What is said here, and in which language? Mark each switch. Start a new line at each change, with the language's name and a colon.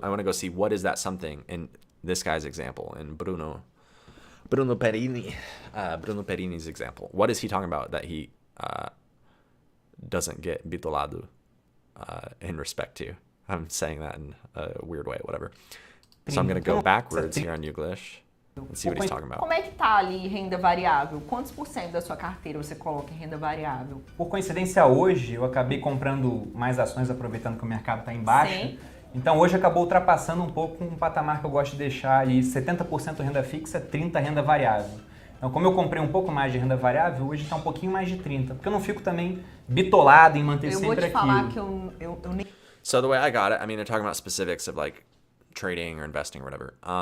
English: I want to go see what is that something in this guy's example, in Bruno Perini's example. What is he talking about that he doesn't get bitolado in respect to? I'm saying that in a weird way, whatever. So I'm going to go backwards here on Youglish and see what he's talking about.
Portuguese: Como é que tá ali renda variável? Quantos por cento da sua carteira você coloca em renda variável? Por coincidência, hoje eu acabei comprando mais ações, aproveitando que o mercado está em baixa. Sim. Então hoje acabou ultrapassando um pouco um patamar que eu gosto de deixar ali 70% renda fixa, 30% renda variável. Então, como eu comprei um pouco mais de renda variável, hoje está um pouquinho mais de 30%, porque eu não fico também bitolado em manter sempre aquilo. Eu vou te falar que eu nem...
English: So the way I got it, I mean, they're talking about specifics of like trading or investing or whatever.